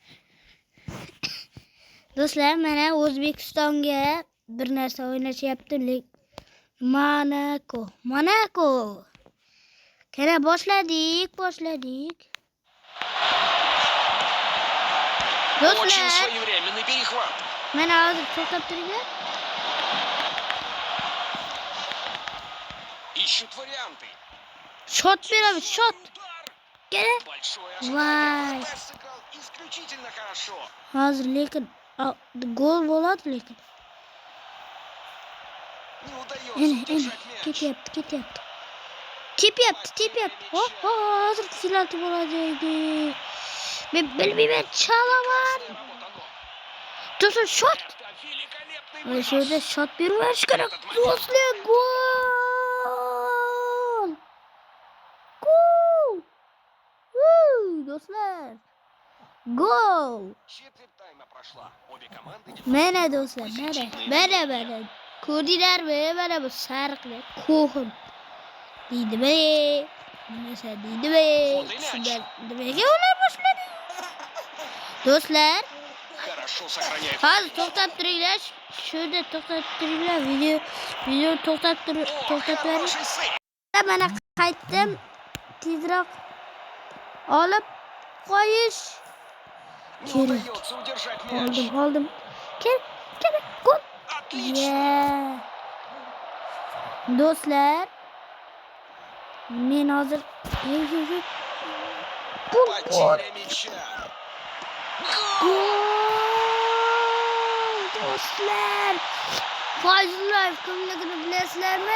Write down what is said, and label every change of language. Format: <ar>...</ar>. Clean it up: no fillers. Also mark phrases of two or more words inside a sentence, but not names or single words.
<uz>Do'stlar mana O'zbekistonga bir narsa o'ynashyapti. Monaco. Kera başladık.</uz> <ru>Очень своевременный перехват.</ru> <uz>Mana hozir to'xtab turinglar.</uz> <ru>Ищут варианты.</ru> <uz>Shot beramiz, shot. Kera.</uz> <ru>Большое Vay. ожидание. Сыграл исключительно хорошо.</ru> <uz>Hozir lekin gol bo'ladi lekin.</uz> <ru>Не удается удержать мяч.</ru> <uz>Ketyapti. Hozir penalti bo'ladi edi. Men bilmayman, chalaman.</uz> <ru>Вот оно.</ru> <uz>Do'stlar shot.</uz> <ru>Это великолепный</ru> <uz>Mana</uz> <ru>выброс.</ru> <uz>shu yerda shot bermarish kerak. Do'stlar gol. Do'stlar. Gol.</uz> <ru>Четверть тайма прошла. Обе команды</ru> <uz>Mana do'stlar, mana. Ko'rdinglarmi? Mana bu sariqlar ko'him. Deydimi? Nima deydimi? Shundan nimaga ular boshladi? Do'stlar,</uz> <ru>хорошо сохраняет.</ru> <uz>hozir to'xtab turinglar. Shunda to'xtab turinglar. Video to'xtab bering.</uz> <ru>Хороший сейв.</ru> <uz>Mana qaytdim. Tezroq olib qo'yish</uz> <ru>Не</ru> <uz>kerak.</uz> <ru>удается удержать мяч.</ru> <uz>Oldim. Kel. Gol.</uz> <ru>Отлично.</ru> <uz>Do'stlar, men hozir</uz> <ru>Потеря мяча.</ru> <uz>Do'stlar, Fayzullayev kimligini bilasizlarmi?</uz>